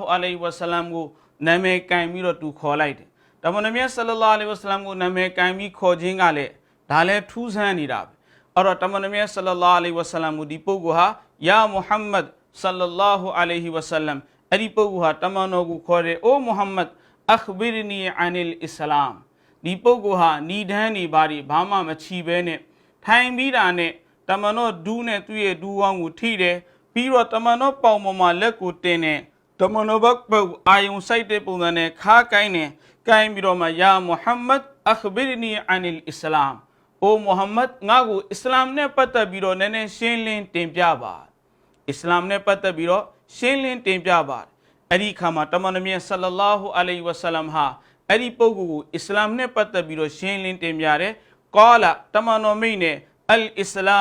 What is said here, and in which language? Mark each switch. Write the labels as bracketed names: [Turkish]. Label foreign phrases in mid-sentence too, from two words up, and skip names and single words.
[Arabic] عليه وسلم [Burmese] ကိုနာမည်ကန်ပြီးတော့သူခေါ်လိုက်တယ်တမန်တော်မြတ် [Arabic] صلى الله عليه وسلم [Burmese] ကိုနာမည်ကန်ပြီးခေါ်ခြင်းကလည်းဒါလည်းထူးဆန်းနေတာပဲအဲ့တော့တမန်တော်မြတ် [Arabic] صلى الله عليه وسلم [Burmese] ကိုဒီပုဂ္ဂိုလ်ဟာယာမုဟမ္မဒ် [Arabic] صلى الله عليه وسلم [Burmese] အဲ့ဒီပုဂ္ဂိုလ်ဟာတမန်တော်ကိုခေါ်တယ်အိုမုဟမ္မဒ် [Arabic] أخبرني عن الإسلام [Burmese] ဒီပုဂ္ဂိုလ်ဟာဏိဒန်းနေပါဒီဘာမှမချီပဲနဲ့ထိုင်ပြီးတာ နဲ့တမန်တော်ဒူးနဲ့သူ့ရဲ့ဒူးဝောင်းကိုထိတယ်ပြီးတော့တမန်တော်ပေါင်ပေါ်မှာလက်ကိုတင်တယ်တမန်တော်ဘက်အာယုံစိုက်တဲ့ပုံစံနဲ့ခါကိုင်းတယ်ကိုင်းပြီးတော့မှယာမုဟမ္မဒ် [Arabic] أخبرني عن الإسلام [Burmese] အိုမုဟမ္မဒ်ငါ့ကိုအစ္စလာမ်နဲ့ပတ်သက်ပြီးတော့နည်းနည်းရှင်းလင်းတင်ပြပါအစ္စလာ မ်နဲ့ပတ်သက်ပြီးတော့ရှင်းလင်းတင်ပြပါအဲ့ဒီခါမှာတမန်တော်မြတ် [Arabic] صلى الله عليه وسلم [Burmese] ဟာအဲ့ဒီပုဂ္ဂိုလ်ကိုအစ္စလာမ်နဲ့ပတ်သက်ပြီးတော့ရှင်းလင်းတင်ပြတယ်ကာလာတမန်တော်မိတ်နဲ့အလ်အစ္စလာ